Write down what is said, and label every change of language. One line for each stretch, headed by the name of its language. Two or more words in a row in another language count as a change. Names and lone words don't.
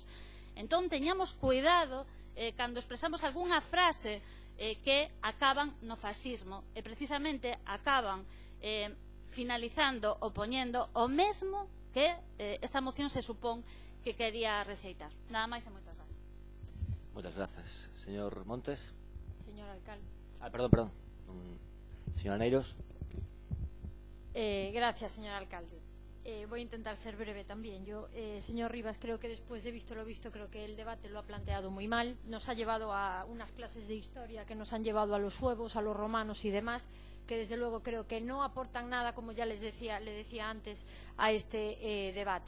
Galician: Entón, teñamos cuidado cando expresamos algunha frase que acaban no fascismo e precisamente acaban finalizando ou poñendo o mesmo que esta moción se supón que quería rexeitar. Nada máis e moitas gracias. Moitas grazas. Señor Montes. Señor alcalde. Perdón. Señora Neiros.
Spanish: Gracias, señor alcalde. Voy a intentar ser breve también. Yo, señor Rivas, creo que después de visto lo visto, creo que el debate lo ha planteado muy mal. Nos ha llevado a unas clases de historia que nos han llevado a los suevos, a los romanos y demás, que desde luego creo que no aportan nada, como ya le decía antes, a este debate.